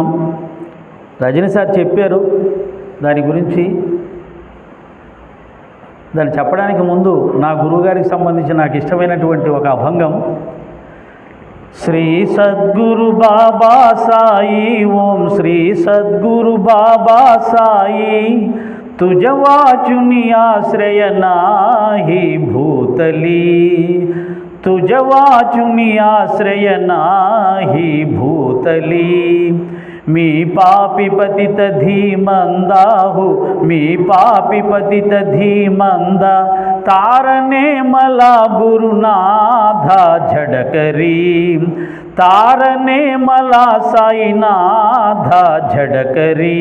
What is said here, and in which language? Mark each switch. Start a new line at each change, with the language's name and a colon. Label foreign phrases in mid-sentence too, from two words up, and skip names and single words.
Telugu: రజనీ సార్ చెప్పారు దాని గురించి. దాన్ని చెప్పడానికి ముందు నా గురువుగారికి సంబంధించి నాకు ఇష్టమైనటువంటి ఒక అభంగం.
Marathi: श्री सद्गुरु बाबा साई, ओम श्री सद्गुरु बाबा साई, तुझ वाचुनी आश्रय नाही भूतली, तुझ वाचुनी आश्रय नाही भूतली. मी पापी पतित धीमंदाहु, मी पापी पतित धीमंदा, तारने मला गुरुनाथा झडकरी, तारने मला साईनाथा झडकरी.